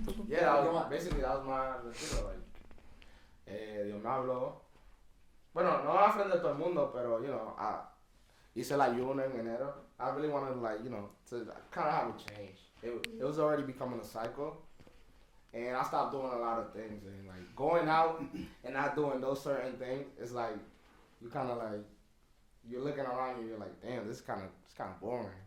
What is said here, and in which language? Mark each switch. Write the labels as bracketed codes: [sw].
[en] Yeah, that was, basically that was my retiro. [es] Like, Dios me habló. Bueno, no a frente de todo el mundo, pero, [en] you know, [es] hice el ayuno en enero. [en] I really wanted, like, you know, to kind of have a change. It was already becoming a cycle. And I stopped doing a lot of things. And, like, going out and not doing those certain things, it's like, you kind of, like, you're looking around you, you're like, damn, this is kind of boring.